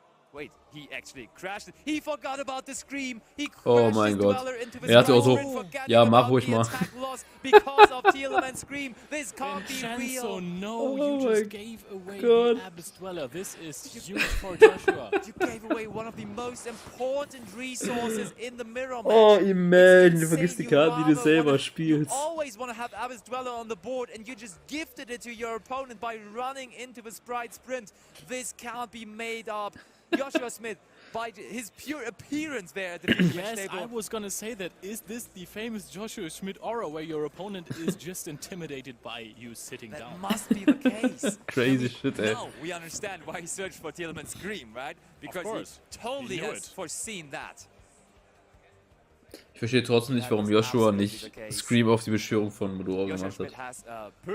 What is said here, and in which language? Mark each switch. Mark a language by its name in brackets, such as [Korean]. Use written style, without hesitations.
[English] Wait, he actually crashed it. He forgot about the Scream. He crashed his Dweller into the Sprite Sprint, forgetting about the attack loss because of Teal and Scream. This can't be real. No, you just gave away the Abyss Dweller. This is huge for Yugioh. You gave away one of the most important resources in the mirror match. Oh, imagine, [German] du vergisst die Karten, die du selber spielst. [English] You always want to have Abyss Dweller on the board, and you just gifted it to your opponent by running into the Sprite Sprint. This can't be made up. Yugioh Smith, by his pure appearance there at the yes, table. I was gonna say that. Is this the famous Yugioh Schmidt aura where your opponent is just intimidated by you sitting down? That must be the case. Crazy shit, ey. Now we understand why he searched for Tealman Scream, right? Because he totally has foreseen that. [German] Ich verstehe trotzdem nicht, warum Yugioh nicht Scream auf die Beschwörung von Mudora gemacht hat.